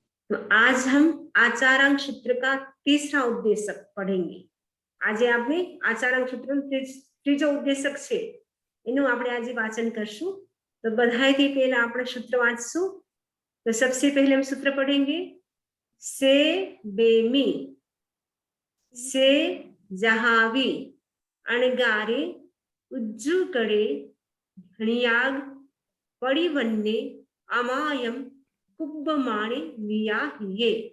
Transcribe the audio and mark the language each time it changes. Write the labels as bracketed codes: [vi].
[hi] तो आज हम आचारांक सूत्र का तीसरा उद्देशक पढ़ेंगे। आज आपने आचारांक सूत्र [gu] ત્રીજો ઉદ્દેશક છે એનું આપણે આજે વાંચન કરશું। तो બધાયથી પહેલા આપણે सूत्र વાંચશું। [hi] तो सबसे पहले हम सूत्र पढ़ेंगे [pra] से बेमी से जहावी अणगारे उज्जू कड़े घणियाग पड़ी वन्ने अमायम कुब्बमाणे वियाहिये।